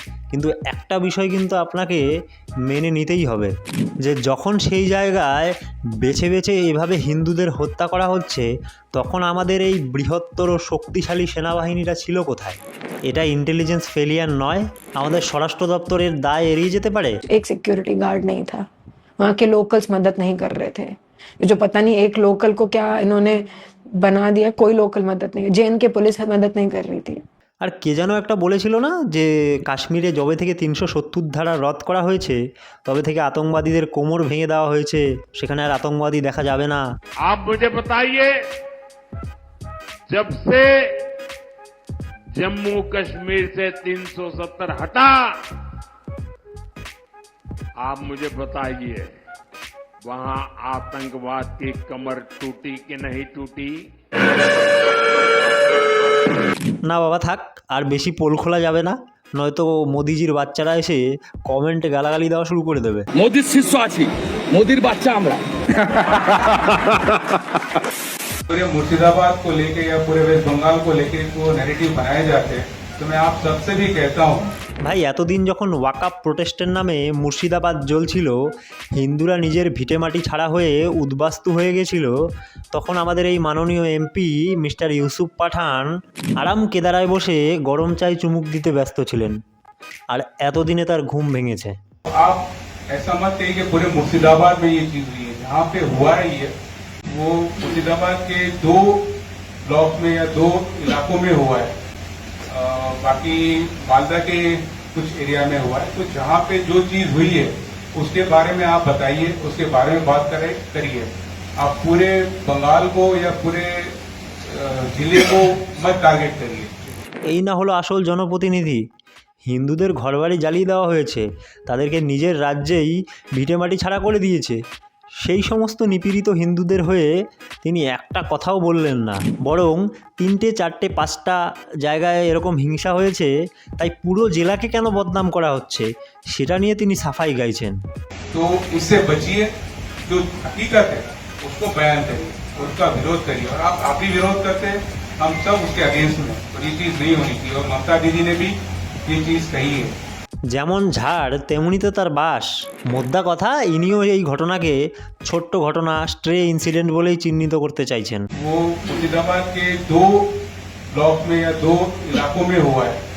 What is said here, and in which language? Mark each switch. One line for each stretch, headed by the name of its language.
Bangla: কিন্তু একটা বিষয় কিন্তু আপনাকে মেনে নিতেই হবে, যে যখন সেই জায়গায় বেছে বেছে এভাবে হিন্দুদের হত্যা করা হচ্ছে, তখন আমাদের এই বৃহত্তর শক্তিশালী সেনাবাহিনীরা ছিল কোথায়? এটা ইন্টেলিজেন্স ফেলিয়ার নয়? আমাদের স্বরাষ্ট্র দপ্তরের দায় এড়িয়ে যেতে পারে?
Hindi: एक सिक्योरिटी गार्ड नहीं था, वहाँ के लोकल्स मदद नहीं कर रहे थे। जो पता नहीं एक लोकल को क्या इन्होंने बना दिया, कोई लोकल मदद नहीं, जेएन के पुलिस मदद नहीं कर रही थी।
Bangla: আর কে যেন একটা বলেছিল না যে কাশ্মীরে যবে থেকে 370 ধারা রদ করা হয়েছে তবে থেকে আতঙ্কবাদীদের কোমর ভেঙে দেওয়া হয়েছে, সেখানে আর আতঙ্কবাদী দেখা যাবে না।
Hindi: आप मुझे बताइए, जब से जम्मू कश्मीर से 370 हटा, आप मुझे बताइए वहां आतंकवाद की कमर टूटी कि नहीं टूटी?
Bangla: না বাবা থাক, আর বেশি পোল খোলা যাবে না, নয়তো মোদিজির বাচ্চারা এসে কমেন্টে গালাগালি দেওয়া শুরু করে দেবে। মোদির শিষ্য আছি, মোদির বাচ্চা আমরা।
Hindi: पूरे मुर्शिदाबाद को लेके या पूरे वेस्ट बंगाल को लेके जो नैरेटिव बनाए जाते हैं, तो मैं आप सबसे भी कहता हूँ
Bangla: ভাই এতদিন যখন ওয়াকআপ প্রোটেস্টের নামে মুর্শিদাবাদ জ্বলছিল, হিন্দুরা নিজের ভিটেমাটি ছাড়া হয়ে উদ্বাস্তু হয়ে গেছিল, তখন আমাদের এই মাননীয় এমপি মিস্টার ইউসুফ পাঠান আরাম কেদারায় বসে গরম চায় চুমুক দিতে ব্যস্ত ছিলেন, আর এতদিনে তার ঘুম ভেঙেছে।
Hindi: आप ऐसा मत कहिए कि पूरे मुर्शिदाबाद में ये चीज हुई है। जहाँ पे हुआ है ये, वो मुर्शिदाबाद के 2 ब्लॉक में या 2 इलाकों में हुआ है, बाकी मालदा के कुछ एरिया में हुआ है। तो जहाँ पे जो चीज हुई है उसके बारे में आप बताइए, उसके बारे में बात करिए। आप पूरे बंगाल को या पूरे जिले को मत टारगेट करिए।
Bangla: এই না হলো আসল জনপ্রতিনিধি। হিন্দুদের ঘরবাড়ি জ্বালিয়ে দেওয়া হয়েছে, তাদেরকে নিজের রাজ্যেই ভিটেমাটি ছাড়া করে দিয়েছে। সেই সমস্ত নিপীড়িত হিন্দুদের হয়ে তিনি একটা কথাও বললেন না, বরং 3টে 4টে 5টা জায়গায় এরকম হিংসা হয়েছে, তাই পুরো জেলাকে কেন বদনাম করা হচ্ছে সেটা নিয়ে তিনি সাফাই গাইছেন।
Hindi: तो उससे बचिए, जो हकीकत है उसको बयान करिए, उसका विरोध करिए। और आप भी विरोध करते हैं, हम सब उसके अगेंस्ट में, और ये चीज नहीं होनी चाहिए। और ममता दीदी ने भी ये चीज कही है।
Bangla: যেমন ঝাড় তেমনি তো তার বাস। মোদ্দা কথা, ইনিও এই ঘটনাকে ছোট্ট ঘটনা, স্ট্রে ইনসিডেন্ট বলেই চিহ্নিত করতে চাইছেন।
Hindi: वो मुर्शिदाबाद के 2 ब्लॉक में या 2 इलाकों में हुआ है।